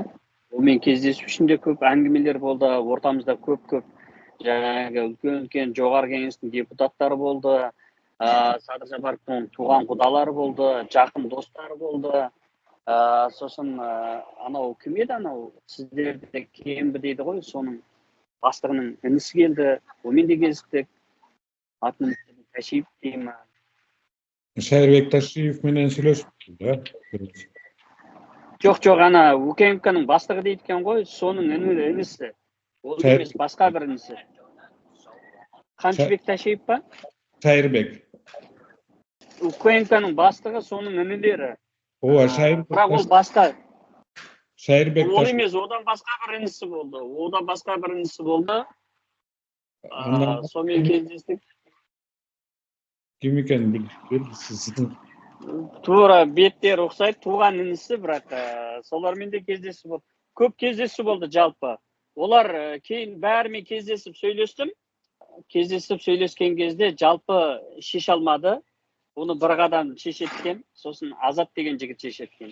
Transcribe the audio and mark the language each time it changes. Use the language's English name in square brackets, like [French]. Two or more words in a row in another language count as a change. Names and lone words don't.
[Kazakh] Онымен кездесу үшінде көп әңгімелер болды, ортамызда көп жаңағы үлкен жоғарғы кеңестің депутаттары болды, Садыр Жапаровтың туған құдалары болды, жақын достары болды. Сосын анау кім еді, анау сіздерде кембі дейді ғой, соның бастығының інісі келді, онымен де кездестік. Атын Ташиев деймін. [Kyrgyz] Шайырбек Ташиев менен сүйлөшүптү да? [Kazakh] Жоқ, ана УКМК-ның бастығы дейді екен ғой, соның інісі. Ол емес, басқа бір інісі. Қамшыбек Ташиев па? Шайырбек. УКМК-ның бастығы, соның інілері. Бірақ ол басқа. Шайырбек Ол емес, одан басқа бір інісі болды. Сонымен кездестік. [Kyrgyz] Ким экенин белгисиз. [Kazakh] Тура беттер ұқсайды, туған інісі, бірақ солармен де кездесіп болды. Көп кездесу болды жалпы. Олар кейін бәрімен кездесіп сөйлескен кезде жалпы шеше алмады. Оны бір қадам шешеткен, сосын Азат деген жігіт шешеткен.